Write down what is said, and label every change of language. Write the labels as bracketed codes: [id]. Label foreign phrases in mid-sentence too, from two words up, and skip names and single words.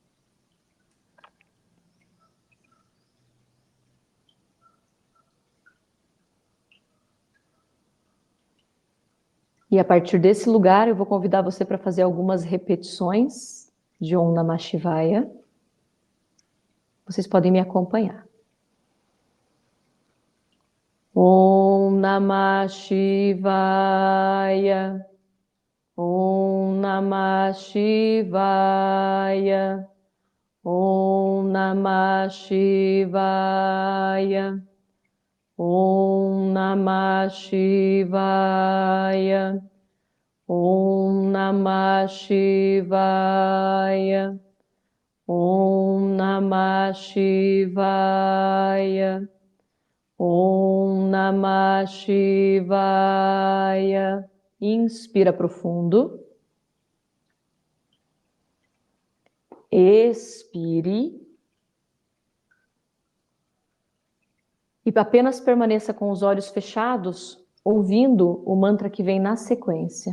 [pt] E a partir desse lugar, eu vou convidar você para fazer algumas repetições de [sa] Om Namah Shivaya. [pt] Vocês podem me acompanhar. [sa] Om Namah Shivaya. Om Namah Shivaya. Om Namah Shivaya. Om Namah Shivaya. Om Namah Shivaya. Om Namah Shivaya. Om Namah Shivaya. [pt] Inspira profundo. Expire. E apenas permaneça com os olhos fechados, ouvindo o mantra que vem na sequência.